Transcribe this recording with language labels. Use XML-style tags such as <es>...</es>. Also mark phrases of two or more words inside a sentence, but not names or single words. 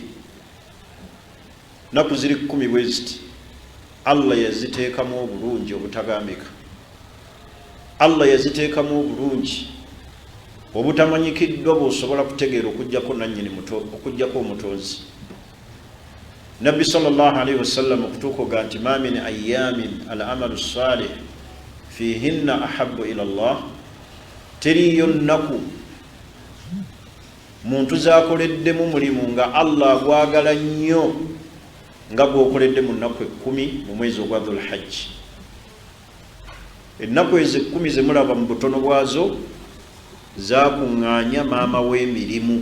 <lg>Nnaku ziri 10 bwe ziti Allah yaziteekamu obulungi obutagambika. Allah yaziteekamu obulungi obutamanyikiddwa bw'osobola kutegeera okujjako nannyini okujjako omutonzi. Nabbi</lg> <ar>صلى الله عليه وسلم</ar> <lg>okutuuka nti</lg> <ar>ما من أيام العمل الصالح فيهن أحب إلى الله,</ar> <lg>teriyo nnaku muntu z'akoleddemu mulimu nga Allah agwagala nnyo nga gw'okoledde mu nnaku 10 mu mwezi ogwa Dhul Hajj. Ennaku ezo 10 ze mulaba mu butono bwazo zakuŋŋaanya maama w'emirimu.</lg>